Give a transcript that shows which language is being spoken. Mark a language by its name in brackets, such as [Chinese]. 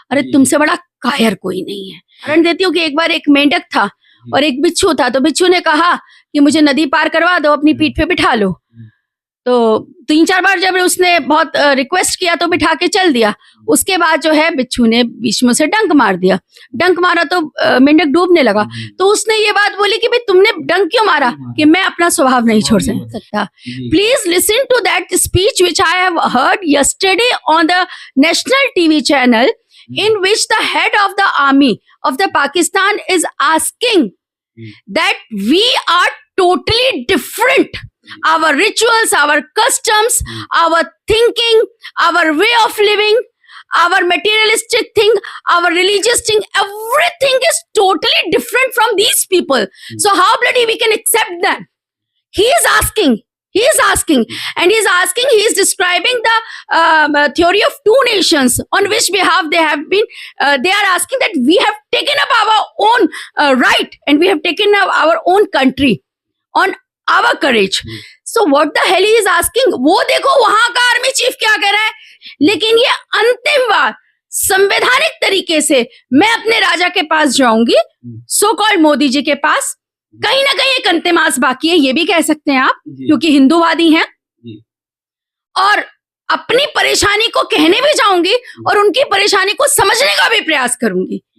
[Hindi] अरे तुमसे बड़ा कायर कोई नहीं है। उदाहरण देती हूँ कि एक बार एक मेंढक था और एक बिच्छू था, तो बिच्छू ने कहा कि मुझे नदी पार करवा दो, अपनी पीठ पे बिठा लो। तो 3-4 बार जब उसने बहुत रिक्वेस्ट किया तो बिठा के चल दिया। उसके बाद जो है बिच्छू ने बीच में से डंक मार दिया, डंक मारा तो मेंढक डूबने लगा। तो उसने ये बात बोली कि भाई तुमने डंक क्यों मारा? कि मैं अपना स्वभाव नहीं छोड़ सकता। [English] Please listen to that speech which I have heard yesterday on the national TV channel, in which the head of the army of the Pakistan is asking that we are totally different. Our rituals, our customs, our thinking, our way of living, our materialistic thing, our religious thing, everything is totally different from these people. So how bloody we can accept them? He is asking, and he is describing the theory of two nations on which behalf they have been, they are asking that we have taken up our own right, and we have taken up our own country on our courage. So what the hell he is asking? [Hindi] वो देखो वहां का army chief क्या कह रहा है। लेकिन ये अंतिम बार संवैधानिक तरीके से मैं अपने राजा के पास जाऊंगी, सो कॉल्ड मोदी जी के पास। कहीं ना कहीं एक अंतिम आस बाकी है, ये भी कह सकते हैं आप, क्योंकि हिंदूवादी हैं, और अपनी परेशानी को कहने भी जाऊंगी और उनकी परेशानी को समझने का भी प्रयास करूंगी।